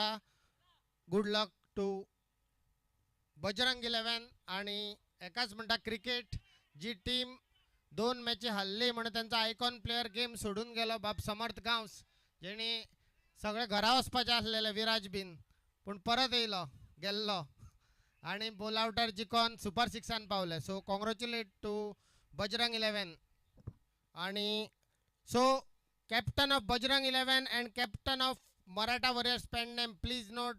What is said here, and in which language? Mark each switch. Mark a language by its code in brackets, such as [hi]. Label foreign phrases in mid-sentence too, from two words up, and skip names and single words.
[en] Good luck to Bajrang Eleven. [kok] आणि एकाच म्हणटा क्रिकेट जी टीम 2 मॅची हरली म्हणून त्यांचा [en] icon player game [kok] सोडून गेलो बाब समर्थ गांवस, जेणी सगळे घरा वचपाचे आसलेले विराज बीन, पूण परत येयलो गेल्लो आणि बॉलआउटार जिखोन सुपर 6 पावले. [en] So congratulate to Bajrang Eleven. आणि so Captain of Bajrang Eleven and Captain of Maratha Warriors pen name please note.